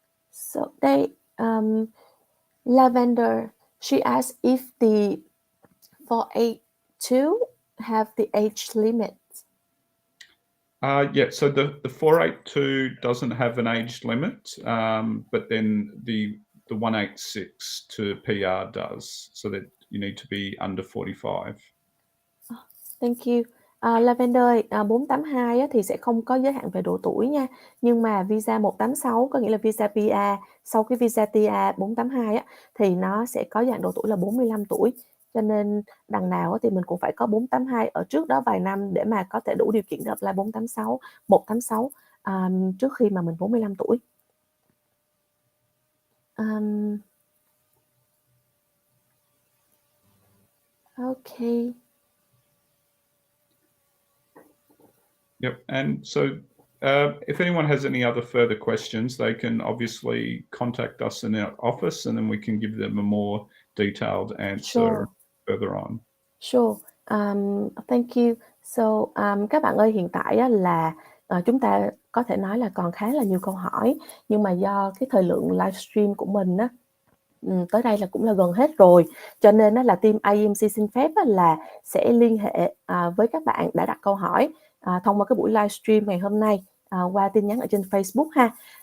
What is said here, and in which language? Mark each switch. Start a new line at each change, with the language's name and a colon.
English: So they Lavender, she asked if the 482 have the age limit. Yeah, so the 482 doesn't have an age limit, but then the 186 to PR does, so that you need to be under 45. Thank you.
Vietnamese: Lavender ơi, 482 á, thì sẽ không có giới hạn về độ tuổi nha. Nhưng mà visa 186 có nghĩa là visa PR, sau cái visa TR 482 á, thì nó sẽ có giới hạn độ tuổi là 45 tuổi. Cho nên đằng nào á, thì mình cũng phải có 482 ở trước đó vài năm để mà có thể đủ điều kiện để apply 486, 186 trước khi mà mình 45 tuổi.
English: Okay. Yep, and so if anyone has any other further questions, they can obviously contact us in our office, and then we can give them a more detailed answer further on. Sure. Thank you.
Vietnamese: So các bạn ơi, hiện tại á, là chúng ta có thể nói là còn khá là nhiều câu hỏi, nhưng mà do cái thời lượng livestream của mình á, tới đây là cũng là gần hết rồi, cho nên là team IEMC xin phép là sẽ liên hệ với các bạn đã đặt câu hỏi thông qua cái buổi livestream ngày hôm nay qua tin nhắn ở trên Facebook ha.